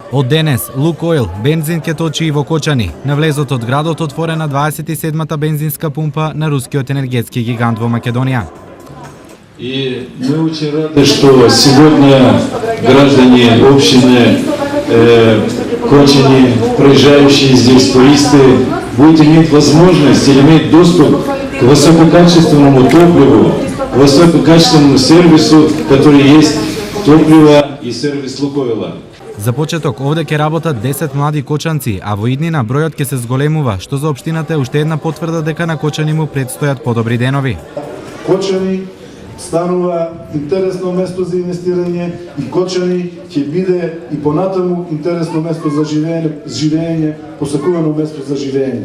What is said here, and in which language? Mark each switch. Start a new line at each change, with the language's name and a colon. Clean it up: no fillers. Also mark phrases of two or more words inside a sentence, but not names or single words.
Macedonian: Од денес, Лукойл бензин ќе точи и во Кочани. На влезот од градот отворена 27-та бензинска пумпа на рускиот енергетски гигант во Македонија.
Russian: И мы очень рады, что сегодня граждане общины Кочани, проезжающие здесь туристы, будут иметь возможность или иметь доступ к высококачественному топливу, к высококачественному сервису, который есть топливо и сервис Лукойла.
Macedonian: За почеток овде ќе работат 10 млади кочанци, а во иднина бројот ќе се зголемува, што за општината е уште една потврда дека на Кочани му предстојат подобри денови. Кочани станува интересно место за инвестирање и Кочани ќе биде и понатаму интересно место за живење, посакувано место за живење.